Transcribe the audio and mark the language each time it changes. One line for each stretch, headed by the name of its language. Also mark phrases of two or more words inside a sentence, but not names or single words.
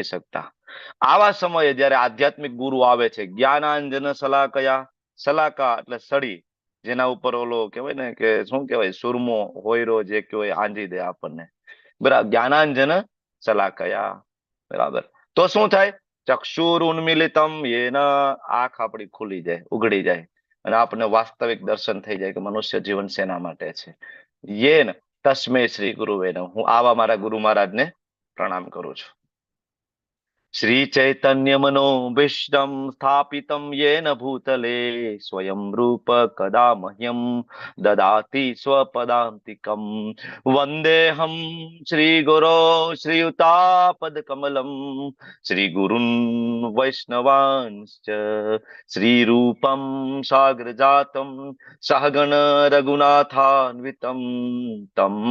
Gujarati: શકતા આવા સમયે જ્યારે આધ્યાત્મિક ગુરુ આવે છે
Sanskrit: ज्ञानाञ्जन शलाकया
Gujarati: સલાકા એટલે સળી જેના ઉપર ઓલો કહેવાય ને કે શું કહેવાય સુરમો હોયરો જે કહેવાય આંજી દે આપણને બરાબર
Sanskrit: ज्ञानाञ्जन शलाकया
Gujarati: બરાબર તો શું થાય
Sanskrit: चक्षुर् उन्मीलितम्
Gujarati: એના આંખ આપણી ખુલી જાય ઉઘડી જાય અને આપણને વાસ્તવિક દર્શન થઈ જાય કે મનુષ્ય જીવન શેના માટે છે
Sanskrit: येन तस्मै श्री गुरवे नमः
Gujarati: હું આવા મારા ગુરુ મહારાજને પ્રણામ કરું છું
Sanskrit: श्री चैतन्य मनोभीष्टं स्थापितं येन भूतले स्वयं रूप कदा मह्यं ददाति स्वपदान्तिकं वन्देऽहं श्रीगुरो श्रीयुतापदकमलं श्रीगुरुन् वैष्णवांश्च श्रीरूपं साग्रजातं सहगण रघुनाथान्वितं तं